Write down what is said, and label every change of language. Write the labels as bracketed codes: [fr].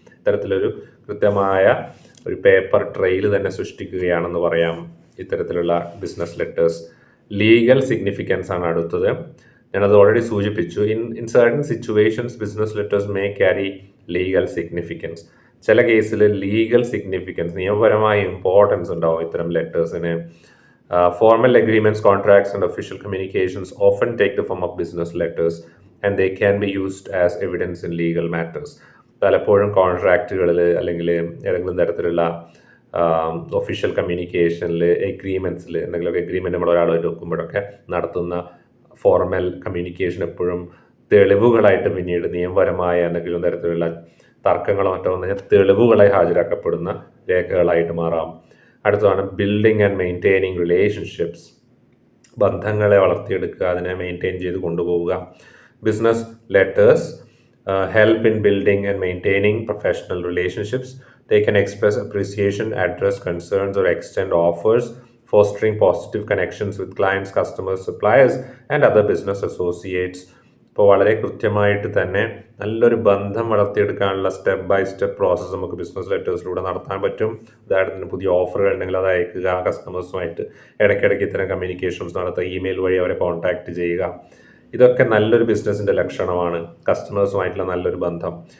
[ml] ഇത്തരത്തിലൊരു കൃത്യമായ ഒരു പേപ്പർ ട്രെയിൽ തന്നെ സൃഷ്ടിക്കുകയാണെന്ന് പറയാം ഇത്തരത്തിലുള്ള ബിസിനസ് ലെറ്റേഴ്സ്. ലീഗൽ സിഗ്നിഫിക്കൻസ് ആണ് അടുത്തത്. ഞാനത് ഓൾറെഡി സൂചിപ്പിച്ചു. [en] In certain situations business letters may carry legal significance. [ml] ചില കേസിൽ ലീഗൽ സിഗ്നിഫിക്കൻസ്, നിയമപരമായ ഇമ്പോർട്ടൻസ് ഉണ്ടാവും ഇത്തരം ലെറ്റേഴ്സിന്. [en] Formal agreements, contracts and official communications often take the form of business letters and they can be used as evidence in legal matters. [ml] പലപ്പോഴും കോൺട്രാക്റ്റുകളിൽ അല്ലെങ്കിൽ ഏതെങ്കിലും തരത്തിലുള്ള official കമ്മ്യൂണിക്കേഷനിൽ, എഗ്രീമെൻറ്റ്സിൽ, എന്തെങ്കിലുമൊക്കെ എഗ്രീമെൻറ്റ് നമ്മൾ ഒരാളായിട്ട് വെക്കുമ്പോഴൊക്കെ നടത്തുന്ന ഫോർമൽ കമ്മ്യൂണിക്കേഷൻ എപ്പോഴും തെളിവുകളായിട്ട് പിന്നീട് നിയമപരമായ എന്തെങ്കിലും തരത്തിലുള്ള തർക്കങ്ങളോ മറ്റോ വന്നു കഴിഞ്ഞാൽ തെളിവുകളായി ഹാജരാക്കപ്പെടുന്ന രേഖകളായിട്ട് മാറാം. അടുത്തതാണ് [en] Building and maintaining relationships. [ml] ബന്ധങ്ങളെ വളർത്തിയെടുക്കുക, അതിനെ മെയിൻറ്റെയിൻ ചെയ്ത് കൊണ്ടുപോവുക. [en] Business letters help in building and maintaining professional relationships. They can express appreciation, address concerns or extend offers, fostering positive connections with clients, customers, suppliers and other business associates. [ml] അപ്പോൾ വളരെ കൃത്യമായിട്ട് തന്നെ നല്ലൊരു ബന്ധം വളർത്തിയെടുക്കാനുള്ള സ്റ്റെപ്പ് ബൈ സ്റ്റെപ്പ് പ്രോസസ്സ് നമുക്ക് business ലെറ്റേഴ്സിലൂടെ നടത്താൻ പറ്റും. ഉദാഹരണത്തിന് പുതിയ ഓഫറുകൾ ഉണ്ടെങ്കിൽ അത് അയക്കുക, കസ്റ്റമേഴ്സുമായിട്ട് ഇടയ്ക്കിടയ്ക്ക് ഇത്തരം കമ്മ്യൂണിക്കേഷൻസ് നടത്തുക, ഇമെയിൽ വഴി അവരെ കോൺടാക്റ്റ് ചെയ്യുക. ഇതൊക്കെ നല്ലൊരു ബിസിനസ്സിൻ്റെ ലക്ഷണമാണ്. കസ്റ്റമേഴ്സുമായിട്ടുള്ള നല്ലൊരു ബന്ധം.